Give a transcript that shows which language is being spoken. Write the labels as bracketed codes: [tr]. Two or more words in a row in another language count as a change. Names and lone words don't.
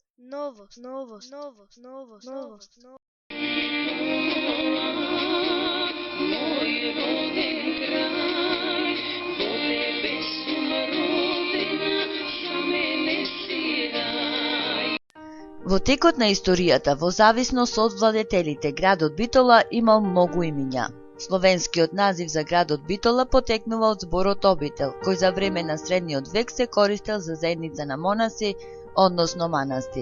[mk] Мој роден крај, до тебе сум родена, за мене си рај. Во текот на историјата, во зависност од владетелите, градот Битола имал многу имиња. Словенскиот назив за градот Битола потекнува од зборот обител, кој за време на средниот век се користел за заедница на монаси, односно манастир.